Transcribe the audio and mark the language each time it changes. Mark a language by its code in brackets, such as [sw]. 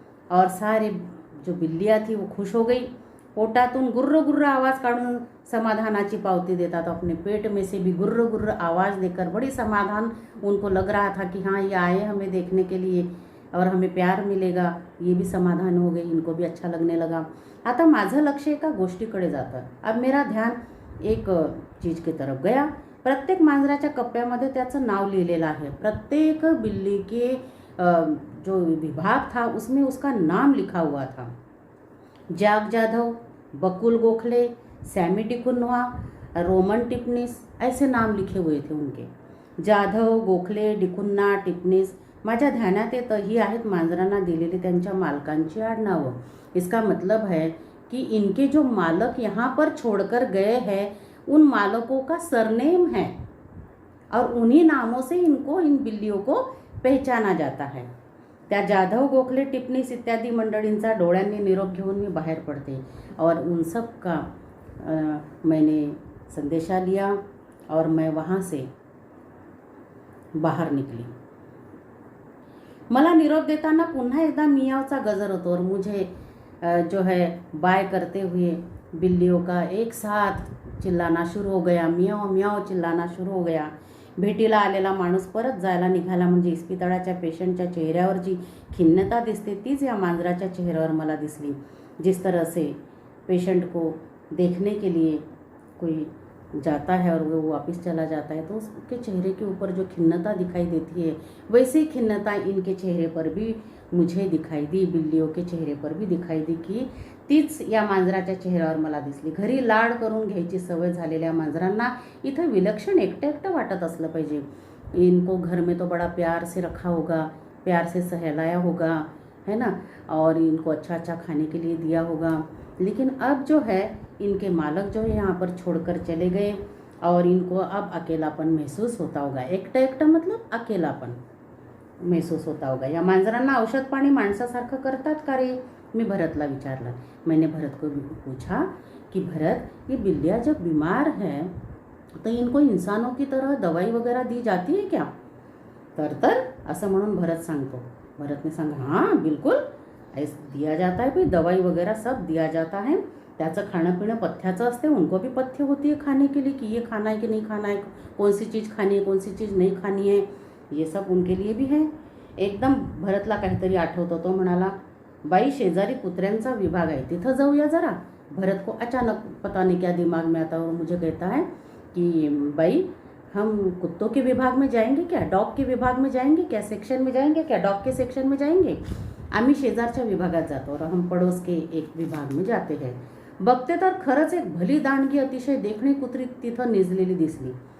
[hi] और सारे जो बिल्लियाँ थी वो खुश हो गई। [mr] पोटातून गुर्र गुर्र आवाज़ काढून समाधानाची पावती देता। [hi] तो अपने पेट में से भी गुर्र गुर्र आवाज़ देकर बड़ी समाधान उनको लग रहा था कि हाँ, ये आए हमें देखने के लिए और हमें प्यार मिलेगा। ये भी समाधान हो गई, इनको भी अच्छा लगने लगा। [mr] आता माझं लक्ष एका गोष्टीकडे जातं। [hi] अब मेरा ध्यान एक चीज़ की तरफ गया। [mr] प्रत्येक मांजराच्या कप्प्यामध्ये त्याचं नाव लिहिलेलं आहे। [hi] प्रत्येक बिल्ली के जो विभाग था उसमें उसका नाम लिखा हुआ था। जॅक जाधव, बकुल गोखले, सॅमी डिकुन्हा, रोमन टिपनिस, ऐसे नाम लिखे हुए थे उनके। [mr] जाधव, गोखले, डिकुन्हा, टिपनिस माझ्या ध्यानात येतं ही आहेत मांजरांना दिलेली त्यांच्या मालकांची आडनावं। [hi] इसका मतलब है कि इनके जो मालक यहाँ पर छोड़कर गए हैं उन मालकों का सरनेम है और उन्हीं नामों से इनको, इन बिल्लियों को पहचाना जाता है. [mr] त्या जाधव, गोखले, टिपणीस इत्यादी मंडळींचा डोळ्यांनी निरोप घेऊन मी बाहेर पडते [hi] और उन सब का मैंने संदेशा लिया और मैं वहाँ से बाहर निकली. [mr] मला निरोप देताना पुन्हा एकदा मियावचा गजर होतो [hi] और मुझे जो है बाय करते हुए बिल्लियों का एक साथ चिल्लाना शुरू हो गया. मियाव मियाव चिल्लाना शुरू हो गया. [mr] भेटीला आलेला माणूस परत जायला निघाला म्हणजे इस्पितळाच्या पेशंटच्या चेहऱ्यावर जी खिन्नता दिसते तीच या मांजराच्या चेहऱ्यावर मला दिसली. [hi] जिस तरह से पेशेंट को देखने के लिए कोई जाता है और वो वापस चला जाता है तो उसके चेहरे के ऊपर जो खिन्नता दिखाई देती है वैसी खिन्नता इनके चेहरे पर भी मुझे दिखाई दी, बिल्लियों के चेहरे पर भी दिखाई दी की [mr] तीच या मांजराच्या चेहऱ्यावर मला दिसली. घरी लाड करून घ्यायची सवय झालेल्या मांजरांना इथं विलक्षण एकटं एकटं वाटत असलं पाहिजे. [hi] इनको घर में तो बड़ा प्यार से रखा होगा, प्यार से सहलाया होगा, है ना, और इनको अच्छा अच्छा खाने के लिए दिया होगा. लेकिन अब जो है इनके मालक जो है यहाँ पर छोड़कर चले गए और इनको अब अकेलापन महसूस होता होगा. [mr] एकटं एकटं [hi] मतलब अकेलापन महसूस होता होगा. [mr] या मांजरांना औषध पाणी माणसासारखं करतात का रे, मी भरतला विचारलं. [hi] मैंने भरत को भी पूछा कि भरत, ये बिल्लियाँ जब बीमार हैं तो इनको इंसानों की तरह दवाई वगैरह दी जाती है क्या. [mr] तर असं म्हणून भरत सांगतो. [hi] भरत ने सांगा, हाँ बिल्कुल ऐसा दिया जाता है भाई, दवाई वगैरह सब दिया जाता है. [mr] त्याचं खाणं पिणं पथ्याचं असते. [hi] उनको भी पथ्य होती है खाने के लिए कि ये खाना है कि नहीं खाना है, कौन सी चीज़ खानी है कौन सी चीज़ नहीं खानी है, ये सब उनके लिए भी है. [mr] एकदम भरतला काहीतरी आठवतं. तो म्हणाला, बाई शेजारी कुत्र्यांचा विभाग आहे तिथं जाऊया जरा. [hi] भरत को अचानक पता नहीं क्या दिमाग में आता है और मुझे कहता है कि बाई हम कुत्तों के विभाग में जाएंगे क्या, डॉग के विभाग में जाएंगे क्या, सेक्शन में जाएंगे क्या, डॉग के सेक्शन में जाएंगे. [mr] आम्ही शेजारच्या विभागात जातो [hi] और हम पड़ोस के एक विभाग में जाते हैं. [mr] बघते तर खरंच एक भली दांडगी अतिशय देखणी कुत्री तिथं निजलेली दिसली.